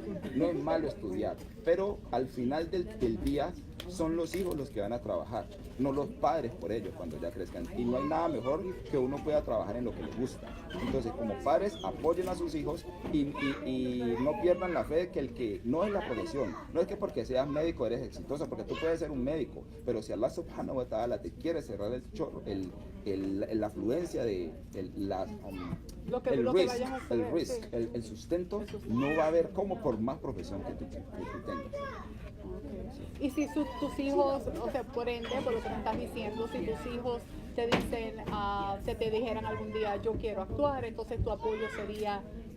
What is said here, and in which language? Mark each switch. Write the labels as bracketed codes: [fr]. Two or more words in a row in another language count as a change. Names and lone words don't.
[es] No es malo estudiar, pero al final del día son los hijos los que van a trabajar, no los padres por ellos cuando ya crezcan. Y no hay nada mejor que uno pueda trabajar en lo que le gusta. Entonces, como padres, apoyen a sus hijos y no pierdan la fe de que el que no es la profesión, no es que porque seas médico eres exitoso, porque tú puedes ser un médico, pero si [ar] الله سبحانه وتعالى [es] te quiere cerrar la afluencia de el sustento, no va a haber como por más profesión que tú tengas. Y si tus hijos, o sea, por ende, por lo que me estás diciendo, si tus hijos te dicen, se te dijeran algún día, yo quiero actuar, entonces tu apoyo sería